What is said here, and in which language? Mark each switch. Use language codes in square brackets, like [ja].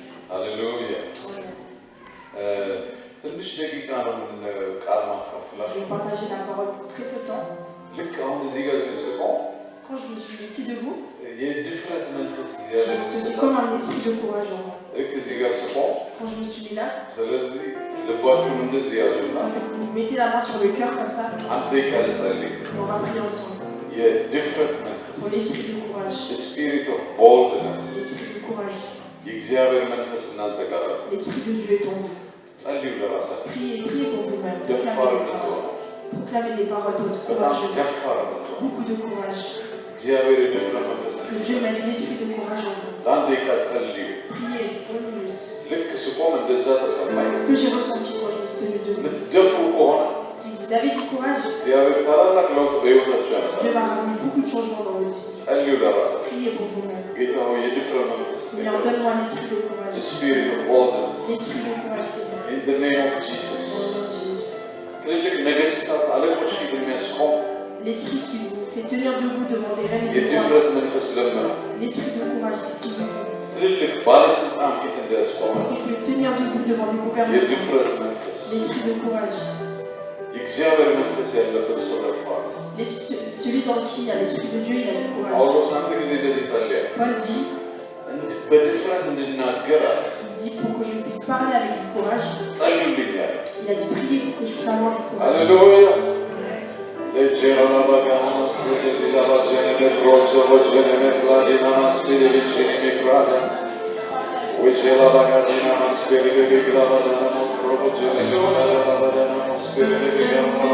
[am] ሃሌሉያ። ትንሽ ደቂቃ ነው ቃል ማካፈላችሁ። [fr] Je vais partager la parole pour très peu de temps. [am] ልክ አሁን እዚህ ጋር ስቆም [fr] Quand je me suis ici debout, [am] የድፍረት መንፈስ [fr] je me suis dit comme un esprit de courage en moi. [am] ልክ እዚህ ጋር ስቆም [fr] Quand je me suis mis là, [am] ስለዚህ ልባችሁን እንደዚህ ያዙና [fr] vous mettez la main sur le cœur comme ça, [am] አንድ ደቂቃ ልጸልይ። [fr] et on va prier ensemble. [am] የድፍረት [fr] Pour [am] መንፈስ [fr] l'esprit de courage. [en] ስፒሪት ኦፍ ቦልድነስ [fr] L'esprit de courage. [am] የእግዚአብሔር መንፈስ እናንተ ጋር አለ። [fr] L'esprit de Dieu est en vous. [am] ጸልዩ ለራሳችሁ። [fr] Priez, priez pour vous-même. [am] ደፋር [fr] Proclamez les [am] እንድትሆኑ [fr] paroles. Proclamez les paroles de [am] በጣም [fr] courage. [am] ደፋር እንድትሆኑ [fr] Beaucoup de courage. [am] እግዚአብሔር የድፍረት መንፈስ [fr] Que Dieu mette l'esprit de courage en vous. [am] ለአንድ ደቂቃ ጸልዩ። [fr] Priez, bonne minute. [am] ልክ ስቆም እንደዛ ተሰማኝ። [fr] Ce que j'ai ressenti quand je me suis tenu debout. [am] የምትደፍሩ ከሆነ [fr] Si vous avez du courage, [am] እግዚአብሔር ታላላቅ ለውጥ በሕይወታችሁ ያመጣል። [fr] Dieu va ramener beaucoup de changements dans votre vie. [am] ጸልዩ ለራሳችሁ። [fr] Priez pour vous-même. [am] ጌታ ሆይ የድፍረት መንፈስ [fr] Seigneur, donne-moi l'esprit de courage. [en] the spirit of boldness [fr] L'esprit de courage, Seigneur. [en] in the name of [fr] Au [en] Jesus. [fr] nom de Jésus. [am] ትልልቅ ነገሥታት አለቆች ፊት የሚያስቆም [fr] L'esprit qui vous fait tenir debout devant des reines et des rois. [am] የድፍረት መንፈስ ለምነው [fr] L'esprit de courage, c'est ce qu'il vous faut. [am] ትልልቅ ባለስልጣን ፊት እንዲያስቆም [fr] Qui peut tenir debout devant des gouvernements. [am] የድፍረት መንፈስ [fr] L'esprit de courage. [am] የእግዚአብሔር መንፈስ ያለበት ሰው ደፋር። [fr] Celui dans qui il y a l'esprit de Dieu, il a du courage. [am] ጳውሎስ አንድ ጊዜ እንደዚህ ጸለየ፣ [fr] Paul dit, [am] በድፍረት እንድናገር አለ። [fr] il dit pour que je puisse parler avec du courage, [am] ጸልዩልኝ አለ። [fr] il a dit prier pour que je puisse avoir du courage. ሃሌሉያ ለጀራላ ባጋናስ ለዲላባ ጀነለ ሮሶ ወጀነለ ፕላዲና ማስቴ ለጀነለ ክራዛ ወጀላ ባጋዲና ማስቴ ለዲላባ ዳና ማስሮ ወጀነለ ባጋዳና ማስቴ ለዲላባ